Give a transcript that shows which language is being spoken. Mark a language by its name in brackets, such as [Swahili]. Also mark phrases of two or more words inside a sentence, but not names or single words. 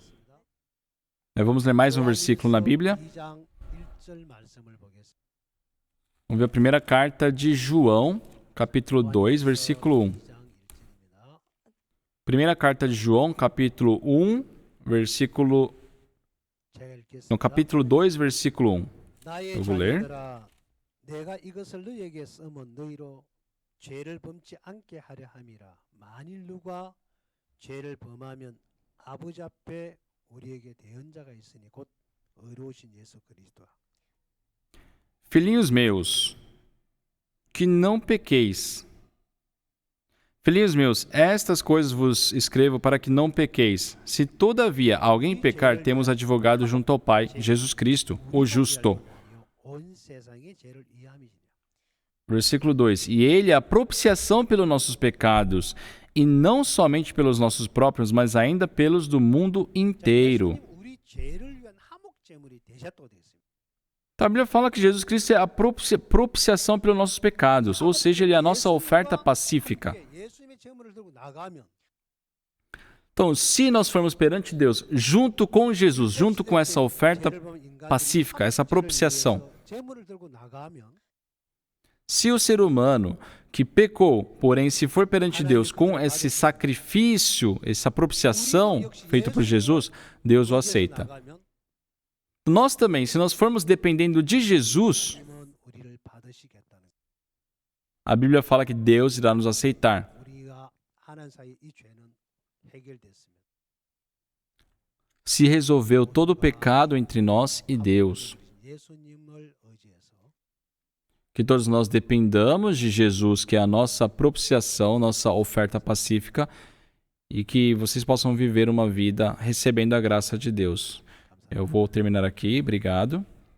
[Portuguese] Vamos ler mais um versículo na Bíblia. Vamos ver a primeira carta de João, capítulo 2, versículo 1. Primeira carta de João, capítulo 1, versículo [Korean] 제가 읽겠습니다. [Portuguese] No capítulo 2, versículo 1. [Korean] 나의 [Portuguese] Eu vou ler. [Korean] 자녀들아 내가 이것을 너희에게 쓰면 너희로 죄를 범치 않게 하려 함이라. 만일 누가 죄를 범하면 아버지 앞에 우리에게 대언자가 있으니 곧 의로우신 예수 그리스도라. [Portuguese] Filhinhos meus, que não pequeis. Filhinhos meus, estas coisas vos escrevo para que não pequeis. Se todavia alguém pecar, temos advogado junto ao Pai, Jesus Cristo, o justo. [Korean] 온 세상의 죄를 이해함이니라. [Portuguese] Versículo 2. E ele é a propiciação pelos nossos pecados, e não somente pelos nossos próprios, mas ainda pelos do mundo inteiro. [Korean] 예수님 우리 죄를 위한 화목 제물이 되셨다고 되어 있습니다. [Portuguese] Então, a Bíblia fala que Jesus Cristo é a propiciação pelos nossos pecados, ou seja, ele é a nossa oferta pacífica. [Korean] 예수님의 제물을 들고 나가면 [Portuguese] Então, se nós formos perante Deus, junto com Jesus, junto com essa oferta pacífica, essa propiciação, [Korean] 제물을 들고 나가면 [Portuguese] se o ser humano que pecou, porém, se for perante Deus com esse sacrifício, essa propiciação feita por Jesus, Deus o aceita. [Korean] 나가면 [Portuguese] Nós também, se nós formos dependendo de Jesus, [Korean] 하나님은 우리를 받으시겠다는 [Portuguese] a Bíblia fala que Deus irá nos aceitar. [Korean] 우리가 하나님 사이 이 죄는 해결됐습니다. [Portuguese] Se resolveu todo o pecado entre nós e Deus. [Korean] 예수님을 의지해서 [Portuguese] Que todos nós dependamos de Jesus, que é a nossa propiciação, nossa oferta pacífica, e que vocês possam viver uma vida recebendo a graça de Deus. Eu vou terminar aqui. Obrigado.